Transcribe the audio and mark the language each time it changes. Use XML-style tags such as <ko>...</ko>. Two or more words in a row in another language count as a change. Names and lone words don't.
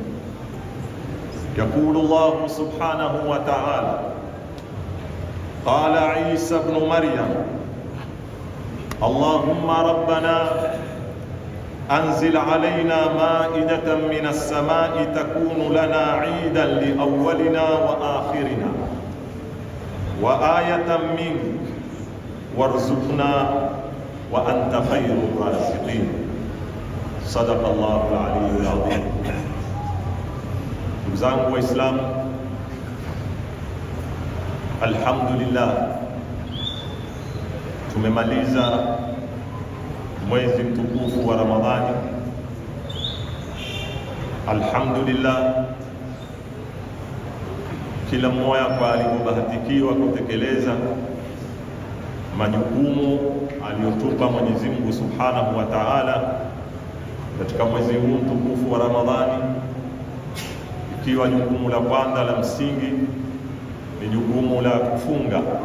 <ar>يقول الله سبحانه وتعالى: قال عيسى ابن مريم: اللهم ربنا أنزل علينا مائدة من السماء تكون لنا عيدا لأولنا وآخرنا وآية منك وارزقنا وأنت خير الرازقين. صدق الله العلي العظيم.</ar> <sw>Ndugu zangu Waislamu, alhamdulillah, tumemaliza mwezi mtukufu wa Ramadhani. Alhamdulillah, kila mmoja kwa alivyobahatikiwa kutekeleza majukumu aliyotupa Mwenyezi Mungu</sw> <ar>سبحانه وتعالى</ar> <sw>katika mwezi huu mtukufu wa Ramadhani, ikiwa jukumu la kwanza la msingi ni jukumu la kufunga.</sw>